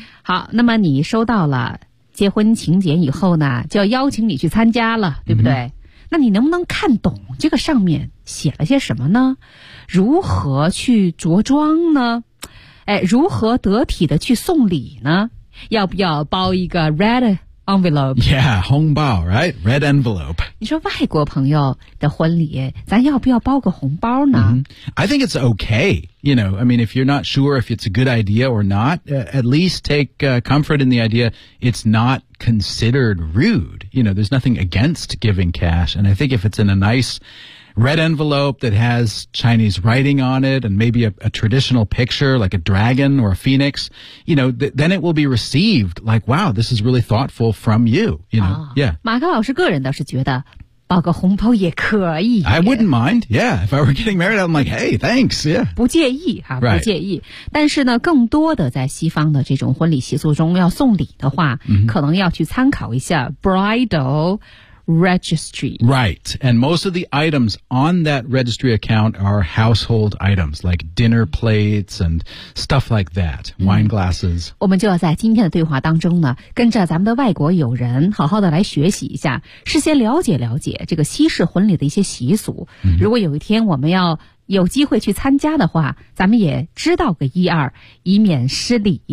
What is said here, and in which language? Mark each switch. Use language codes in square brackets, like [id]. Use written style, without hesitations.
[zh] 好那么你收到了结婚请柬以后呢就要邀请你去参加了对不对、mm-hmm. 那你能不能看懂这个上面写了些什么呢如何去着装呢、哎、如何得体的去送礼呢要不要包一个 red envelope. [en] Yeah, 红包 right? Red envelope. [zh] 你说外国朋友的婚礼咱要不要包个红包呢、 [en] mm-hmm. I think it's okay. You know, I mean, if you're not sure if it's a good idea or not,、at least take、comfort in the idea it's not considered rude. You know, there's nothing against giving cash. And I think if it's in a nice red envelope that has Chinese writing on it and maybe a traditional picture like a dragon or a phoenix, you know, then it will be received like, wow, this is really thoughtful from you, you know,、哦、 yeah. [zh] 马克老师个人倒是觉得包个红包也可以。 [en] I wouldn't mind, yeah. If I were getting married, I'm like, hey, thanks, yeah. [zh] 不介意哈、啊、不介意。但是呢更多的在西方的这种婚礼习俗中要送礼的话、 mm-hmm. 可能要去参考一下 [en] bridal registry. Right. And most of the items on that registry account are household items, like dinner plates and stuff like that,、mm-hmm. wine glasses. [zh] 我们就要在今天的对话当中呢跟着咱们的外国友人好好的来学习一下事先了解了解这个西式婚礼的一些习俗、 mm-hmm. 如果有一天我们要有机会去参加的话咱们也知道个一二以免失礼、